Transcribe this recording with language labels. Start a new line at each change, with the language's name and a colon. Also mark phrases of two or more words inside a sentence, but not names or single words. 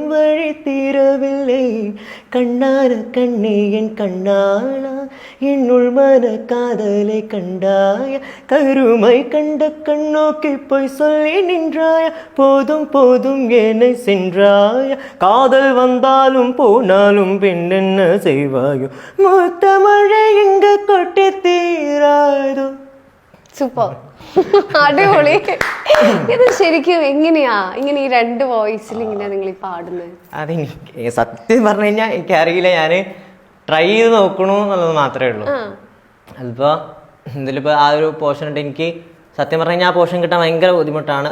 Tamil: வழி தீரவில்லை கண்ணார கண்ணே என் கண்ணாளா என்னுள் மன காதலை கண்டாய கருமை கண்ட கண்ணோக்கி போய் சொல்லி நின்றாய போதும் போதும் என்னை சென்றாய காதல் வந்தாலும் போனாலும் பெண் என்ன செய்வாயோ மூத்த மழை இங்க கொட்டி தீராதோ.
Malayalam: സൂപ്പർ, അടിപൊളി. ഇത് ശരിക്കും എങ്ങനെയാ ഇങ്ങനെ ഈ രണ്ട് വോയിസിൽ ഇങ്ങനെ നിങ്ങൾ പാടുന്നത്? അതെനിക്ക് സത്യം പറഞ്ഞു കഴിഞ്ഞാൽ എനിക്കറിയില്ല, ഞാൻ ട്രൈ ചെയ്ത് നോക്കണു എന്നുള്ളത് മാത്രമേ ഉള്ളൂ. അതിപ്പോ ഇതിലിപ്പോ ആ ഒരു പോർഷൻ ഉണ്ട്, എനിക്ക് സത്യം പറഞ്ഞു കഴിഞ്ഞാൽ ആ പോർഷൻ കിട്ടാൻ ഭയങ്കര ബുദ്ധിമുട്ടാണ്.